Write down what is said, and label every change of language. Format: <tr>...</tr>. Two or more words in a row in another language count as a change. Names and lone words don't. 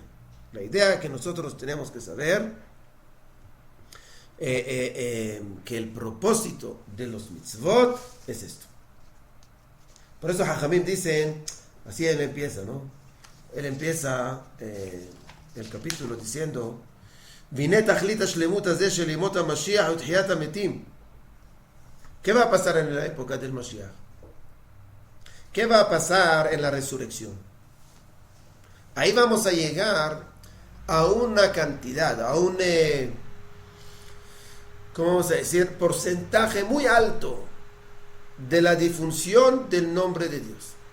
<es>La idea que nosotros tenemos que saber que el propósito de los mitzvot es esto. Por eso Jajamim dicen, así él empieza, ¿no? Él empieza el capítulo diciendo,</es> <he>והנה תכלית השלמות הזה של ימות המשיח ותחיית המתים.</he> <es>¿Qué va a pasar en la época del Mashiach? ¿Qué va a pasar en la resurrección? Ahí vamos a llegar a una cantidad, a un, ¿cómo vamos a decir? Porcentaje muy alto de la difusión del nombre de Dios.</es>